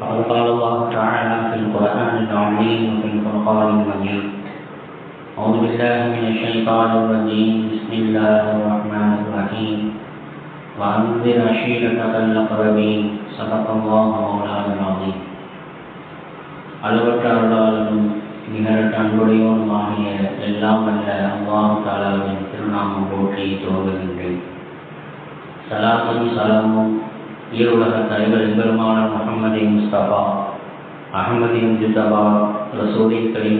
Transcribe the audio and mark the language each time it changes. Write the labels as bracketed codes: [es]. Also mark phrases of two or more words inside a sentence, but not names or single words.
[ar] قال الله تعالى في القرآن العظيم وفي الفرقان المجيد. أعوذ بالله من الشيطان الرجيم. بسم الله الرحمن الرحيم. وأنذر عشيرتك الأقربين. صدق الله مولانا العظيم. [ta] அளவற்ற அருளாளனும் நிகரற்ற அன்புடையோனுமாகிய எல்லாம் வல்ல அல்லாஹ் தஆலாவின் திருநாமம் போற்றி துவங்குகின்றேன். சலாத்தும் சலாமும் ஈருலக தலைவர் எம்பெருமானார் முஹம்மது முஸ்தபா அஹ்மது முஜ்தபா [ar] الرسول الكريم